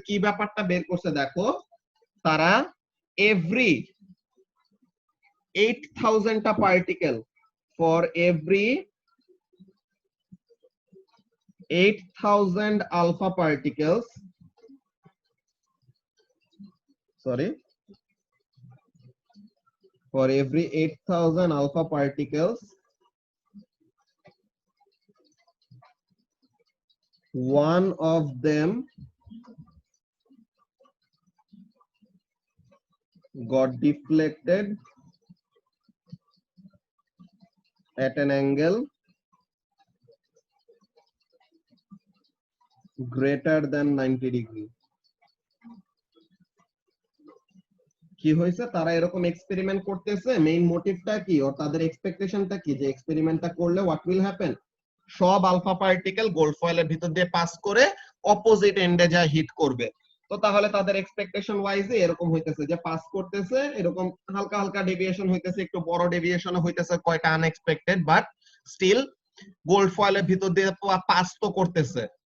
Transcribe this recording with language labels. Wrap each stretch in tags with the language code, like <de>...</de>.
<bn>কি ব্যাপারটা বের করছে দেখো, তারা every 8000টা particle,</bn> <en>For every 8000 alpha particles, sorry, for every 8,000 alpha particles, one of them got deflected at an angle greater than 90 degree.</en> <bn>কি হয়েছে, তারা এরকম এক্সপেরিমেন্ট করতেছে, মেইন মোটিভটা কি আর তাদের এক্সপেকটেশনটা কি, যে এক্সপেরিমেন্টটা করলে</bn> <en>what will happen,</en> <bn>সব আলফা পার্টিকেল গোল্ড ফয়েলের ভিতর দিয়ে পাস করে অপোজিট এন্ডে যা হিট করবে। তো তাহলে তাদের এক্সপেকটেশন ওয়াইজে এরকম হইতেছে যে পাস করতেছে, এরকম হালকা হালকা ডেভিয়েশন হইতেছে, একটু বড় ডেভিয়েশন হইতেছে, কয়টা আনএক্সপেক্টেড, বাট স্টিল গোল্ড ফয়েলের ভিতর দিয়ে পাস তো করতেছে।</bn>